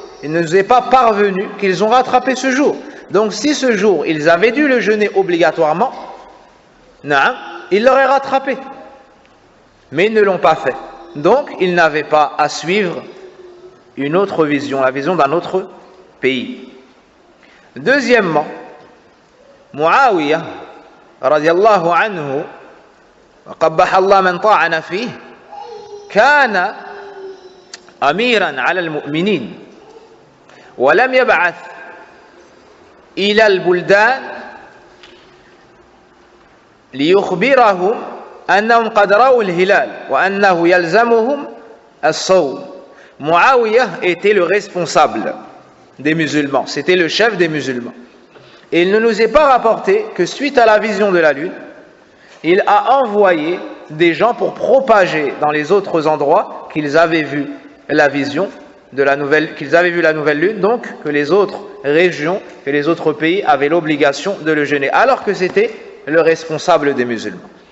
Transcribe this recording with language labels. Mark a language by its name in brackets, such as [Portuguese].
[French] il ne nous est pas parvenu qu'ils ont rattrapé ce jour. Donc si ce jour, ils avaient dû le jeûner obligatoirement, ils l'auraient rattrapé. Mais ils ne l'ont pas fait. Donc ils n'avaient pas à suivre une autre vision, la vision d'un autre pays. [Arabic] Deuxièmement, Muawiyah, radiyallahu anhu, وقبح الله من طعن فيه كان أميرا على المؤمنين ولم يبعث إلى البلدان ليخبرهم أنهم قد رأوا الهلال وأنه يلزمهم الصوم. [French] Muawiyah était le responsable des musulmans, c'était le chef des musulmans. Et il ne nous est pas rapporté que suite à la vision de la lune, il a envoyé des gens pour propager dans les autres endroits qu'ils avaient vu la vision de la nouvelle, qu'ils avaient vu la nouvelle lune, donc que les autres régions, que les autres pays avaient l'obligation de le jeûner, alors que c'était le responsable des musulmans.